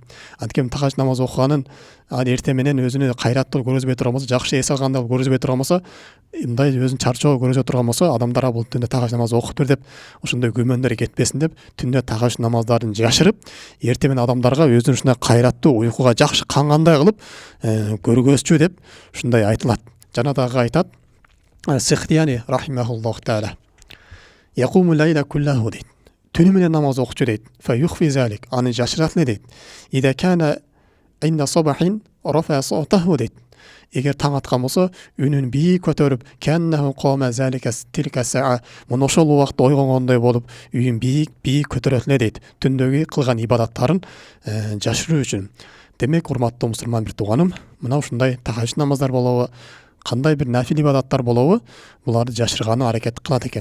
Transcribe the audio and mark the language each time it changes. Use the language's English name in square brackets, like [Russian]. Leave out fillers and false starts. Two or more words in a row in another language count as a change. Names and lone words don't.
[Kyrgyz] Анткени тахажжуд намазы окуганын эртең менен өзүнө кайраттуу көргөзбөй турган болсо, жакшы эс алгандыгы көргөзбөй турган болсо, мындай өзүн чарчоо көргөзө турган болсо, адамдар бул түндө тахажжуд намазы окуптур деп ошондой күмөндөр кетпесин деп түндө тахажжуд намаздарын жашырып, эртең менен адамдарга өзүн ушундай кайраттуу, уйкуга жакшы кангандай кылып көргөзчү деп ушундай айтылат. Жана дагы айтат, Сихтияни [Arabic] رحمه الله تعالى. يقوم الليل كله дейт. [Kyrgyz] Түнү менен намаз окучу дейт. [Arabic] فيخفي ذلك. [Kyrgyz] Аны жашырат эле дейт. [Arabic] إذا كان عند الصباح رفع صوته дейт. [Kyrgyz] Эгер таң аткан болсо, үнүн бийик көтөрүп, [Arabic] كأنه قام ذلك تلك الساعة. [Kyrgyz] Мына ошол убакта ойгонгондой болуп, үйүн бийик көтөрөт эле дейт. Түндөгү кылган ибадаттарын жашыруу үчүн. Демек, урматтуу мусулман бир тууганым, мына ушундай тахажжуд намаздар болобу, кандай бир нафил ибадаттар болобу, буларды жашырганы аракет кылат экен.